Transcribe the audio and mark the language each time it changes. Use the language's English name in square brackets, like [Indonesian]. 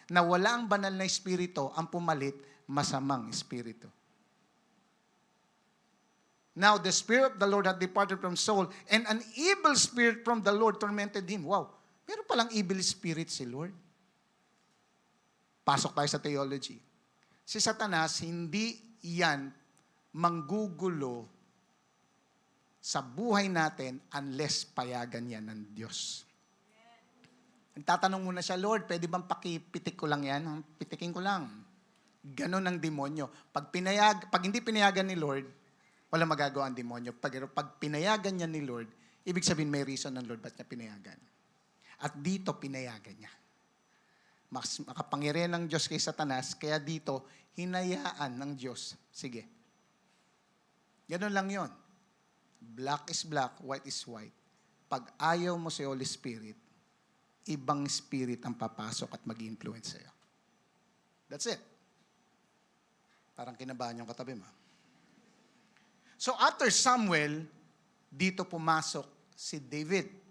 [Filipino] Na wala ang banal na Espiritu, ang pumalit, masamang Espiritu. [English] Now, the Spirit of the Lord had departed from Saul, and an evil spirit from the Lord tormented him. [Filipino] Wow, meron palang evil spirit si Lord. Pasok tayo sa theology. Si Satanas, hindi yan manggugulo sa buhay natin unless payagan yan ng Diyos. Nagtatanong muna siya, "Lord, pwede bang pakipitik ko lang yan?" "Pitikin ko lang." Ganon ang demonyo. Pag hindi pinayagan ni Lord, wala magagawa ang demonyo. Pag pinayagan niya ni Lord, ibig sabihin may reason ng Lord ba't niya pinayagan. At dito, pinayagan niya. Mas makapangyarihan ng Diyos kay Satanas, kaya dito, hinayaan ng Diyos. Sige. Ganun lang yon. [English] Black is black, white is white. [Filipino] Pag ayaw mo si Holy Spirit, ibang spirit ang papasok at mag-influence sa'yo. [English] That's it. [Filipino] Parang kinabahan yung katabi mo. So after Samuel, dito pumasok si David.